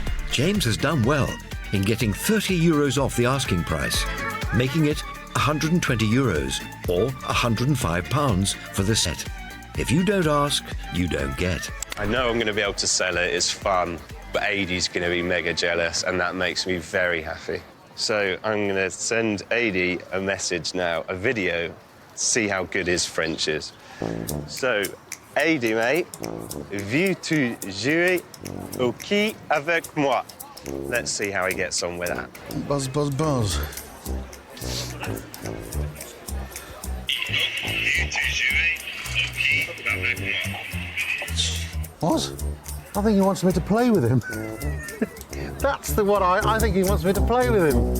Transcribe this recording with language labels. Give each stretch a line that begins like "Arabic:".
English: James has done well in getting 30 euros off the asking price, making it 120 euros or 105 pounds for the set. If you don't ask, you don't get. I know I'm going to be able to sell it, it's fun, but Adi's going to be mega jealous, and that makes me very happy. So I'm going to send Adi a message now, a video, see how good his French is. So, Adi, mate,
French: veux-tu jouer au qui avec moi?
English: Let's see how he gets on with that. Buzz, buzz, buzz. What? I think he wants me to play with him. That's the one I think he wants me to play with him.